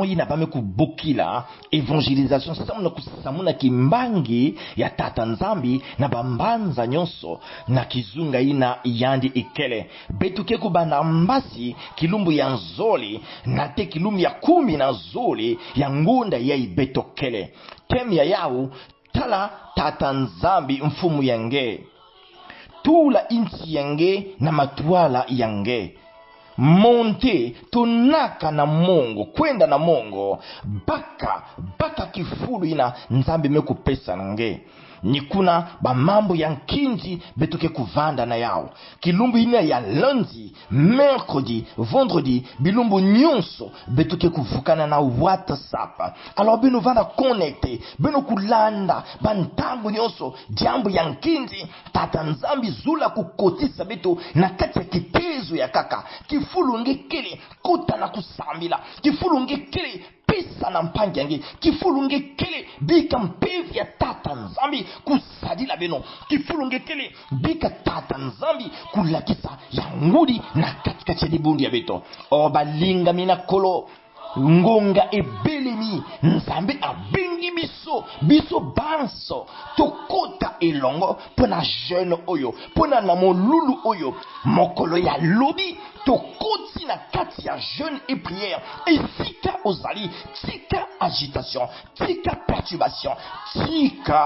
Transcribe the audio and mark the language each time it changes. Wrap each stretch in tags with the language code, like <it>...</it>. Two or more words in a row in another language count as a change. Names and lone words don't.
<kg>yina bame kubokila evangelisation samuna kusamuna kimbangi ya tata nzambi na bambanza nyonso na kizunga ina yandi ikele betuke kubana mbasi kilumbu ya nzoli na te kilumbu ya 10 na zoli ya ngunda ya ibetokele temya yao tala tata nzambi mfumu yange tula inchi yange na matwala yange monte tonaka na mongo kwenda na mongo baka kifulu ina nzambe mekupesa nange ni kuna ba mambo ya nkinji betoke kuvanda na yao kilumbu ina ya</kg> <fr>lundi, mercredi, vendredi</fr> <kg>bilumbu nyonso betoke kuvukana na WhatsApp. Alors beno vanda connecte beno kulanda bantango nyonso jambo ya nkinji tata nzambi zula kukotisa beto na kati ya kitezo ya kaka kifulu ngekele kota na kusambila kifulu ngekele pesa na mpangi yange kifulu ngekele bika mpevi ya tata nzambi kusadila beno kifulu ngekele bika tata nzambi kulakisa ya ngudi na katikati ya libundi ya beto obalinga mina</kg> <ln>kolo ngonga ebelemi nzambe abengi biso banso tokota elongo pona jeune oyo pona na molulu oyo mokolo ya lobi tokoti na kati ya</ln> <fr>jeûne et prière</fr> <ln>esika ozali tika agitation tika perturbation tika</ln>